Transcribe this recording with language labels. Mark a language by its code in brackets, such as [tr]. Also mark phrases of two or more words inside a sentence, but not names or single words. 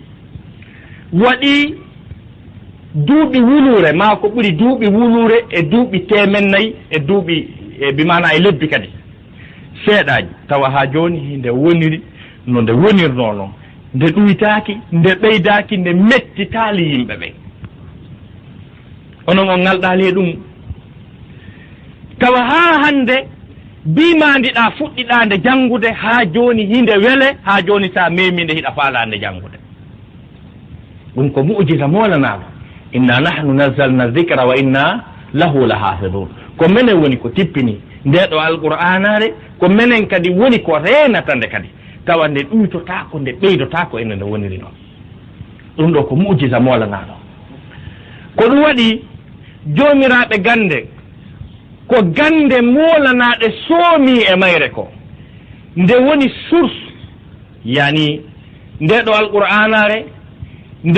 [ff] waɗi duuɓi wulure ma ko ɓuri duuɓi wulure e duuɓi temennayyi e duuɓi bimana e lebbi kadi seeɗaji tawa ha joni nde woniri no nde wonirno noon nde ɗuytaki nde ɓeydaki nde mettitali yimɓe ɓe onon on ngalɗali e ɗum tawa ha hande bimandiɗa fuɗɗiɗa nde janngude ha joni hinde wele ha joni sa meminde hiɗa faala nde janngude ɗum ko mu'jiza molanaɗo [ar] إنا نحن نزلنا الذكر وإنا له لحافظون [ff] ko menen woni ko tippini ndeɗo alqur'anare ko menen kadi woni ko renata nde kadi tawa nde ɗuytotako nde ɓeydotako ene nde woniri noon ɗum ɗo ko mu'jiza molanaɗo ko ɗum waɗi jomiraɓe gande ko gande molanaɗe soomi e mayre ko nde woni source yani ndeɗo alqur'anare nde